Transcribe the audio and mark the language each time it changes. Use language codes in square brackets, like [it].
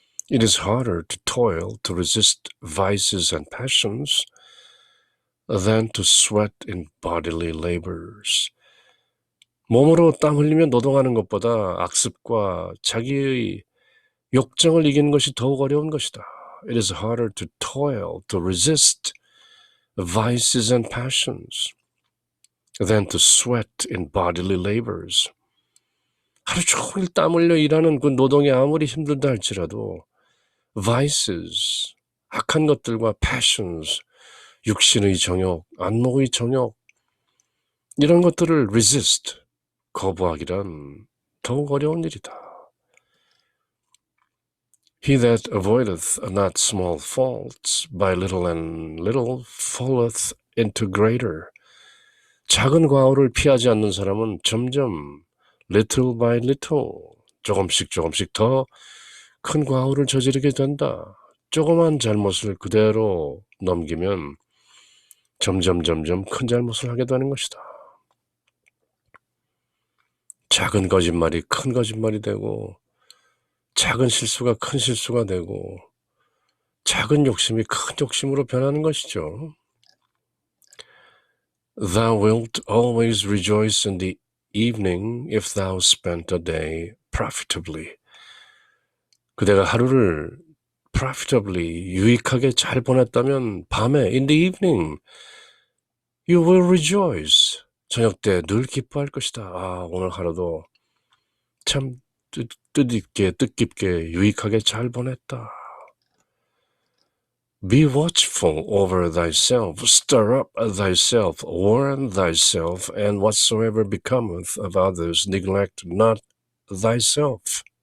[en] It is harder to toil to resist vices and passions than to sweat in bodily labors. [ko] 몸으로 땀 흘리며 노동하는 것보다 악습과 자기의 욕정을 이기는 것이 더욱 어려운 것이다. [en] It is harder to toil, to resist vices and passions than to sweat in bodily labors. [ko] 하루 종일 땀 흘려 일하는 그 노동이 아무리 힘들다 할지라도 vices, 악한 것들과 passions, 육신의 정욕, 안목의 정욕 이런 것들을 resist, 거부하기란 더욱 어려운 일이다. [en] He that avoideth not small faults by little and little falleth into greater. [ko] 작은 과오를 피하지 않는 사람은 점점 [en] little by little [ko] 조금씩 더 큰 과오를 저지르게 된다. 조그만 잘못을 그대로 넘기면 점점 큰 잘못을 하게 되는 것이다. 작은 거짓말이 큰 거짓말이 되고 작은 실수가 큰 실수가 되고 작은 욕심이 큰 욕심으로 변하는 것이죠. [en] Thou wilt always rejoice in the evening if thou spent a day profitably. [ko] 그대가 하루를 profitably, 유익하게 잘 보냈다면 밤에 [en] in the evening you will rejoice. [ko] 저녁 때 늘 기뻐할 것이다. 아, 오늘 하루도 참 뜻깊게 유익하게 잘 보냈다. [en] Be watchful over thyself, stir up thyself, warn thyself, and whatsoever becometh of others, neglect not thyself.